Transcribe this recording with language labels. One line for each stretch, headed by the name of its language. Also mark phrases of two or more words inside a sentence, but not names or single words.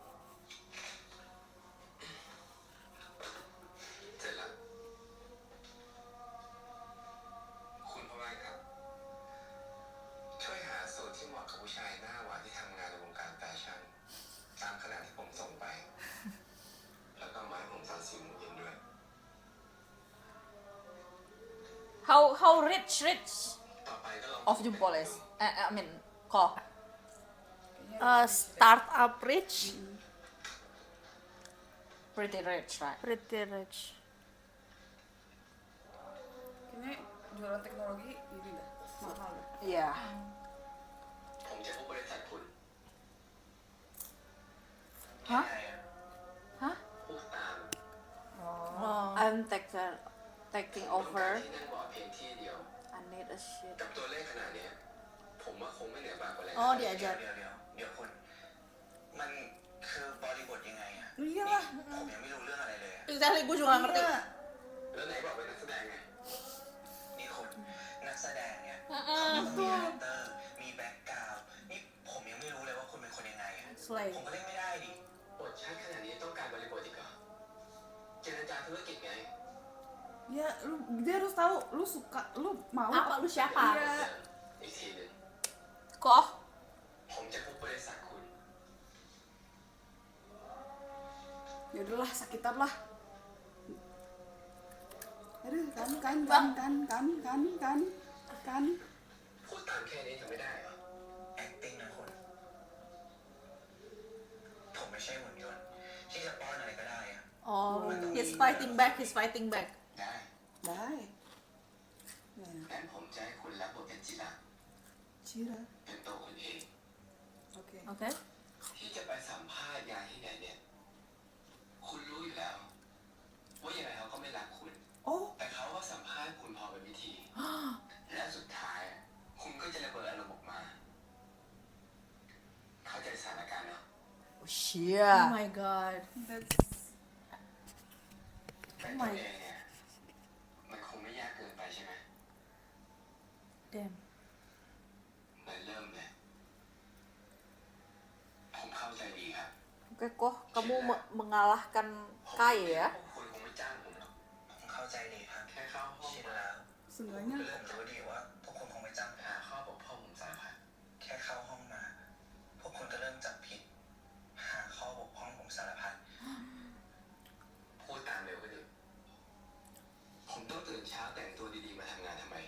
Thai: เสร็จแล้วคุณพ่อบ้านครับ ช่วยหาสูตรที่เหมาะกับผู้ชายหน้าหวานที่ทำงานในวงการแฟชั่น ตามขนาดที่ผมส่งไป แล้วก็มาให้ผมตอน4 โมงเย็นด้วย
English: How rich
Thai: ต่อไปก็ลอง
English: of Jumpoles? I mean, kok. Startup rich? Pretty rich, right? Pretty rich.
Indonesian: Kayaknya jualan teknologi ini dah mahal dah. Iya.
Thai: ผมจะพูดบริษัทคุณ Hah? แค่ Hah? พูดตาม Oh.
English: I'm taking
Thai: ผมต้องการ
English: over.
Thai: ที่นั่งเบาะเพียงที่เดียว
English: I need a shit.
Thai: กับตัวเลขขนาดเนี้ยผมว่าคงไม่เหนือบากกว่าแรง Oh, งาน
Indonesian: diajar.
Thai: เดี๋ยวคุณ มันคือบริบทยังไงอะ
Indonesian: Iyalah.
Thai: ผมยังไม่รู้เรื่องอะไรเลยอะ
English: Exactly,
Indonesian: gue juga nggak ngerti. Iya.
Thai: แล้วไหนบอกเป็นนักแสดงไง นี่คุณนักแสดงเนี่ยเขาต้องมีคาแรคเตอร์ มีแบ็คกราวด์นี่ผมยังไม่รู้เลยว่าคุณเป็นคนยังไงอะ
English: Slay.
Thai: ผมก็เล่นไม่ได้ดิ บทชัดขนาดนี้ต้องการบริบทอีกเหรอเจรจาธุรกิจไง
Indonesian: Ya, dia harus tahu lu suka, lu mau Apa, lu siapa? Iya.
Thai: อีกทีหนึ่ง
Indonesian: Kok?
Thai: ผมจะพูดบริษัทคุณ
Indonesian: Ya udahlah, sakitan lah. Aduh, kan.
Thai: พูดตามแค่นี้ทำไม่ได้เหรอ acting นะคุณ ผมไม่ใช่หุ่นยนต์ที่จะป้อนอะไรก็ได้อะ
English: Oh, he's fighting back. He's fighting back.
Thai: ได้
Indonesian: Dai. Ya,
Thai: งั้นผมจะให้คุณรับบทเป็นจิระ Cira. เป็นตัวคุณเอง
Indonesian: Oke. Oke.
Thai: ที่จะไปสัมภาษณ์งานที่ไหนเนี่ย คุณรู้อยู่แล้ว ว่ายังไงเขาก็ไม่รักคุณ Oh, แต่เขาก็สัมภาษณ์คุณพอเป็นวิธี และสุดท้ายอะคุณก็จะระเบิดอารมณ์ออกมา เข้าใจสถานการณ์เนาะ
English: Oh, shit. Oh my god. that's
Thai: แต่ตัวเองเนี่ย มันคงไม่ยากเกินไปใช่ไหม
English: Damn.
Thai: มันเริ่มเลย ผมเข้าใจดีครับ
Indonesian: Oke, kok kamu mengalahkan Kai ya?
Thai: พวกคุณคงไม่จ้างผมหรอก ผมเข้าใจดีครับ แค่เข้าห้อง ชินแล้ว
Indonesian: seenggaknya
Thai: เริ่มรู้ดีว่าพวกคุณคงไม่จ้างผม หาข้อบกพร่องผมสารพัด แค่เข้าห้องมา พวกคุณก็เริ่มจับผิด หาข้อบกพร่องผมสารพัด พูดตามเร็วก็ดีผมต้องตื่นเช้าแต่งตัวดีๆมาทำงานทำไม